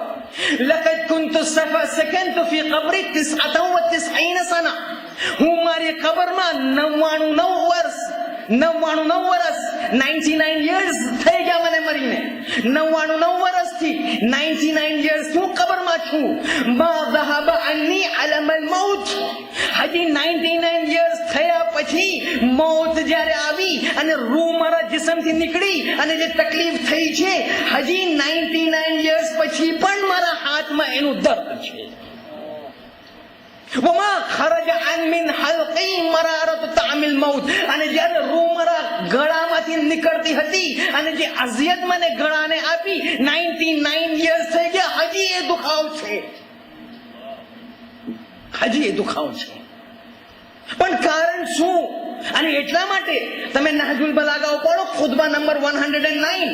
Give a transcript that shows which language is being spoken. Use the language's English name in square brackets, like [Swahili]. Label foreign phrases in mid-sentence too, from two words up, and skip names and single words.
[Arabic] لقد كنت سكنت في قبري 99 سنة. [Gujarati] હું મારી કબરમાં 99 વર્ષ 99 years થઈ ગયા મને મરીને. 99 વર્ષથી 99 years હું કબરમાં છું. [Arabic] મા ذهب عني علم الموت. [Gujarati] હજી 99 years થયા પછી મોત જ્યારે આવી અને રૂહ મારા જિસ્મથી નીકળી અને જે તકલીફ થઈ છે હજી 99 years પછી પણ મારા હાથમાં એનું દર્દ છે. [Arabic] وما خرج عن من حلقي مرارة طعم الموت. [Gujarati] અને જ્યારે રૂહ મારા ગળામાંથી નીકળતી હતી અને જે અઝિયત મને ગળાને આપી 99 years થઈ ગયા, હજી એ દુખાવ છે. પણ કારણ શું? અને એટલા માટે તમે નહજુલ બલાગા પડો, ખુતબા નંબર 109.